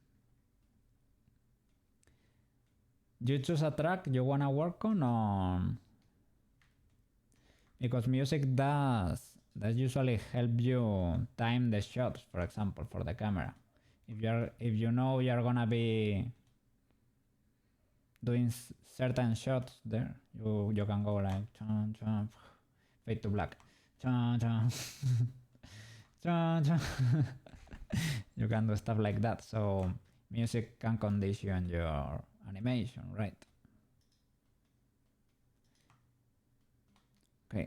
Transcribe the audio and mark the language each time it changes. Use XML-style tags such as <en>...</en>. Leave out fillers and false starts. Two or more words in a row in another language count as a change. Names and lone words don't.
<en>You choose a track you wanna work on, because music does usually help you time the shots, for example, for the camera. If you know you're gonna be doing certain shots there, you can go like chun, chun, fade to black, chun, chun, chun, chun. You can do stuff like that, so music can condition your animation, right? Okay.</en>